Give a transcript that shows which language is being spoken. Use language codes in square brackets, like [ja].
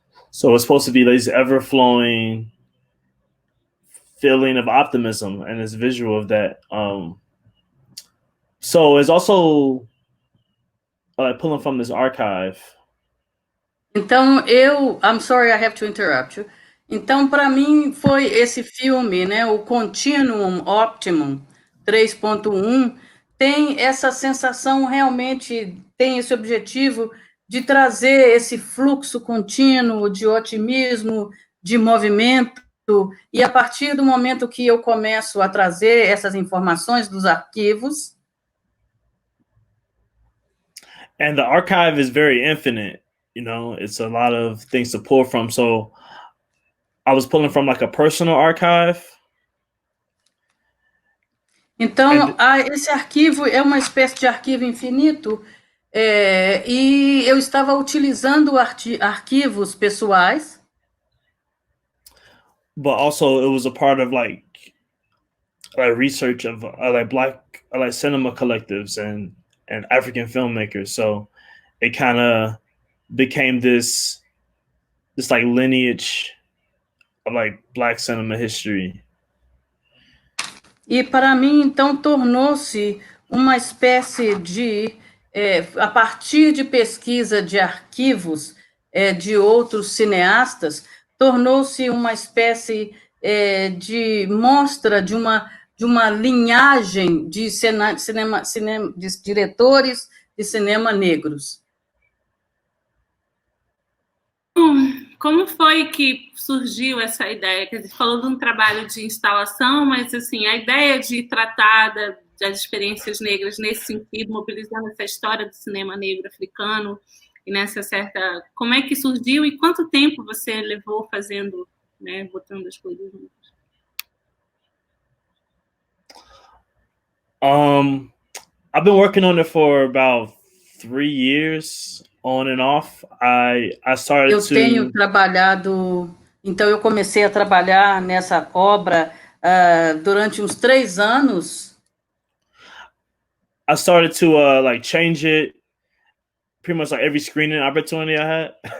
[en] So it's supposed to be this ever flowing feeling of optimism and this visual of that. So it's also like pulling from this archive. Então, I'm sorry, I have to interrupt you. [pt] Então, para mim, foi esse filme, né, o Continuum Optimum 3.1, tem essa sensação realmente, tem esse objetivo de trazer esse fluxo contínuo de otimismo, de movimento, e a partir do momento que eu começo a trazer essas informações dos arquivos... [en] And the archive is very infinite, it's a lot of things to pull from. So I was pulling from like a personal archive. [pt] Então, esse arquivo é uma espécie de arquivo infinito, e eu estava utilizando arquivos pessoais. [en] But also it was a part of like research of Black cinema collectives and African filmmakers. So it kind of became this like lineage of like Black cinema history. [pt] E para mim, então, tornou-se uma espécie de, a partir de pesquisa de arquivos de outros cineastas, tornou-se uma espécie de mostra de uma linhagem de de diretores de cinema negros. Como foi que surgiu essa ideia? Quer dizer, falou de um trabalho de instalação, mas assim, a ideia de tratar das experiências negras nesse sentido, mobilizando essa história do cinema negro africano, e nessa certa... Como é que surgiu e quanto tempo você levou fazendo, né, botando as coisas juntas? [en] I've been working on it for about 3 years, on and off. I started [pt] Eu tenho trabalhado, então eu comecei a trabalhar nessa obra durante uns 3 anos. [en] I started to like change it pretty much like every screening opportunity I had.